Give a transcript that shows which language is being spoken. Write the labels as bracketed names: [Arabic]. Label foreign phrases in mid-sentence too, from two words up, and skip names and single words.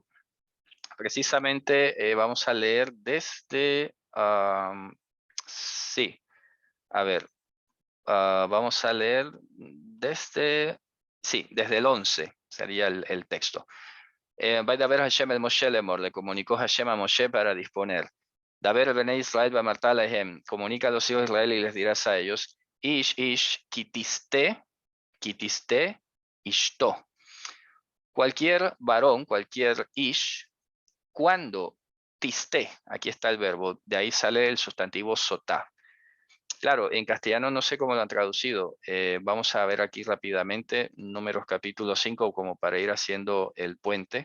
[Spanish] Precisamente vamos a leer desde, sí, a ver, vamos a leer desde, sí, desde el 11 sería el texto. [Hebrew] וידבר השם אל משה לאמר, [Spanish] le comunicó Hashem a Moshe para disponer. [Hebrew] דבר בני ישראל ואמרת אלהם, [Spanish] comunica a los hijos de Israel y les dirás a ellos, [Hebrew] איש כי תשטה אשתו. [Spanish] Cualquier varón, cualquier ish, cuando tiste, aquí está el verbo, de ahí sale el sustantivo sotá. Claro, en castellano no sé cómo lo han traducido. Vamos a ver aquí rápidamente, Números capítulo 5, como para ir haciendo el puente.